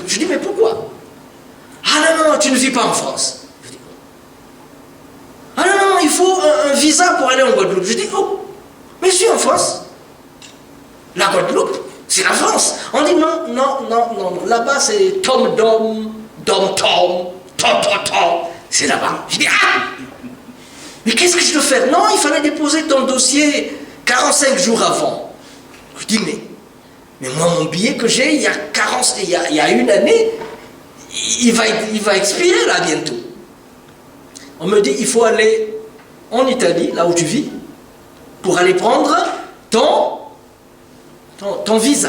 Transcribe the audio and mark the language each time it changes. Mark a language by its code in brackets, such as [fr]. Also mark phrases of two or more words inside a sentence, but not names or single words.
[fr] Je dis mais pourquoi? Ah non, tu ne vis pas en France. Je dis, ah non, il faut un visa pour aller en Guadeloupe. Je dis oh, mais je suis en France. La Guadeloupe, c'est la France. On dit non, là-bas c'est tom-dom, dom-tom, tom-tom-tom. C'est là-bas. Je dis ah, mais qu'est-ce que je dois faire? Non, il fallait déposer ton dossier 45 jours avant. Je dis mais moi mon billet que j'ai il y a une année, il va expirer là bientôt. On me dit il faut aller en Italie, là où tu vis, pour aller prendre ton visa.